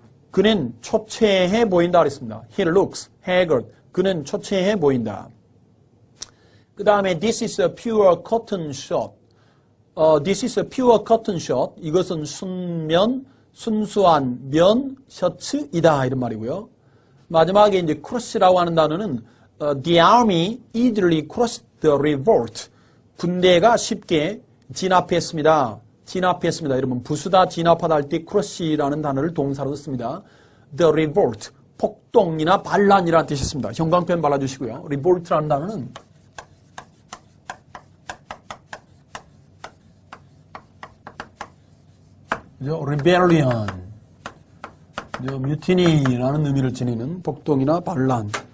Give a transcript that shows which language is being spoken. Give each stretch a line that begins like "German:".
Korean: 그는 초췌해 보인다 그랬습니다.
English: He looks haggard.
Korean: 그는 초췌해 보인다. 그 다음에
English: this is a pure cotton shirt. This is a pure cotton shirt.
Korean: 이것은 순수한 면 셔츠이다 이런 말이고요. 마지막에 이제 cross라고 하는 단어는
English: the army easily crossed the revolt.
Korean: 군대가 쉽게 진압했습니다. 여러분 부수다 진압하다 할 때 cross라는 단어를 동사로 씁니다. The revolt, 폭동이나 반란이라는 뜻이었습니다. 형광펜 발라주시고요. revolt라는 단어는 rebellion, mutiny라는 의미를 지니는 폭동이나 반란.